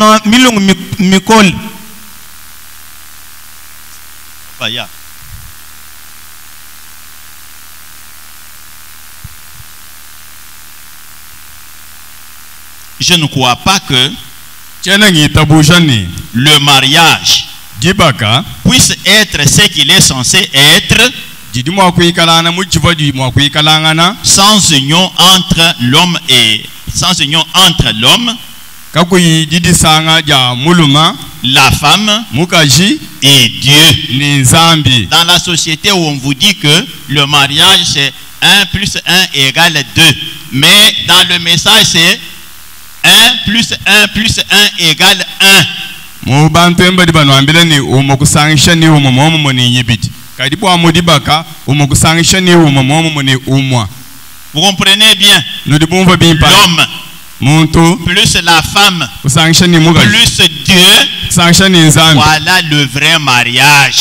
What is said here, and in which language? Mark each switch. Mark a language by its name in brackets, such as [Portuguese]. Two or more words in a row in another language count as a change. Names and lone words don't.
[French] Je ne crois pas que le mariage puisse être ce qu'il est censé être sans union entre l'homme [Luba-Lulua] kakuyi didi sanga ja muluma [French] la femme [Luba-Lulua] mukaji [French] et Dieu. [Luba-Lulua] ni nzambi. [French] Dans la société où on vous dit que le mariage c'est 1 plus 1 égale 2. Mais dans le message c'est 1 plus 1 plus 1 égale 1. [Luba-Lulua] Mu bantu embadi bano ambile ni umokusangisha ni umomo ni nyibiti. Kadipo amudibaka umokusangisha ni umomo ni umwa. [French] Vous comprenez bien? L'homme plus la femme plus Dieu, voilà le vrai mariage.